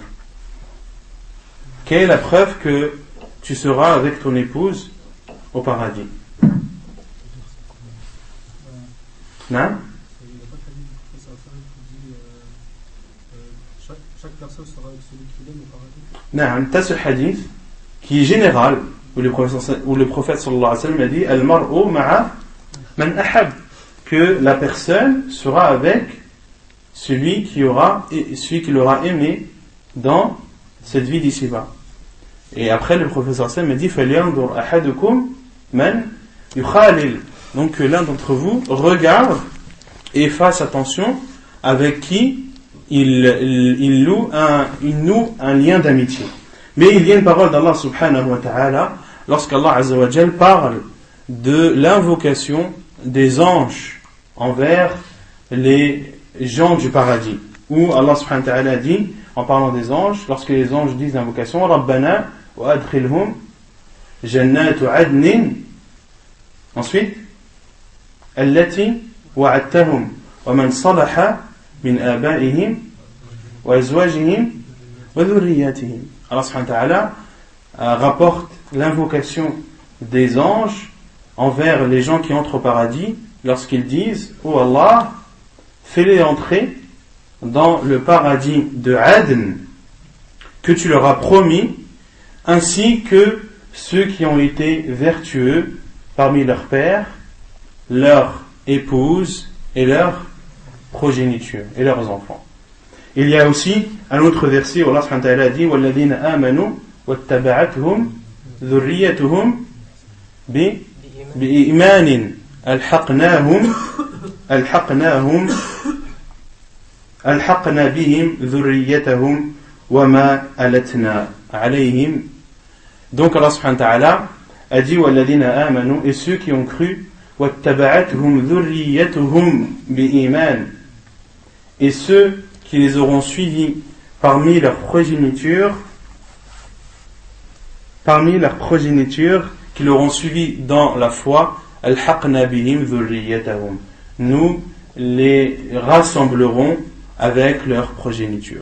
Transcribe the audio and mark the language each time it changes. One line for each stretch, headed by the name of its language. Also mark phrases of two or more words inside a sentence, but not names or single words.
French: Quelle est la preuve que tu seras avec ton épouse au paradis? Naam? Chaque personne sera avec celui qu'il aime au paradis. Naam, tu as ce hadith qui est général, où le prophète
Arabic: صلى الله عليه وسلم
French: a dit
Arabic: المرء مع من أحب,
French: que la personne sera avec celui qui l'aura aimé dans cette vie d'ici-bas. Et après le prophète
Arabic: صلى الله عليه وسلم
French: a dit
Arabic: فلينظر أحدكم من يخالل,
French: donc que l'un d'entre vous regarde et fasse attention avec qui il noue un lien d'amitié. Mais il y a une parole d'Allah
Arabic: سبحانه وتعالى
French: lorsqu'Allah
Arabic: عز وجل
French: parle de l'invocation des anges envers les gens du paradis, où Allah
Arabic: سبحانه وتعالى
French: dit, en parlant des anges, lorsque les anges disent l'invocation,
Arabic: ربنا وأدخلهم جنات عدن, ensuite التي وعدتهم ومن صلح من آبائهم وأزواجهم وذرياتهم.
French: Allah
Arabic: سبحانه وتعالى
French: rapporte l'invocation des anges envers les gens qui entrent au paradis lorsqu'ils disent « Oh Allah, fais-les entrer dans le paradis de Adn que tu leur as promis, ainsi que ceux qui ont été vertueux parmi leurs pères, leurs épouses et leurs progénitures et leurs enfants. » Il y a aussi un autre verset où Allah
Arabic: سبحانه وتعالى
French: dit «
Arabic: وَالَّذِينَ آمَنُوا وَاتَّبَعَتْهُمْ ذُرِّيَّتُهُمْ بِإِيمَانٍ أَلْحَقْنَا بِهِمْ ذُرِّيَّتَهُمْ وَمَا أَلَتْنَا عَلَيْهِمْ » Donc Allah سبحانه وتعالى
French: a dit
Arabic: وَالَّذِينَ آمَنُوا,
French: et ceux qui ont cru,
Arabic: وَاتَّبَعَتْهُمْ ذُرِّيَّتُهُمْ بِإِيمَانٍ,
French: et ceux qui les auront suivis parmi leurs progénitures, qui l'auront suivi dans la foi,
Arabic: ألحقنا بهم ذريتهم,
French: nous les rassemblerons avec leur progéniture.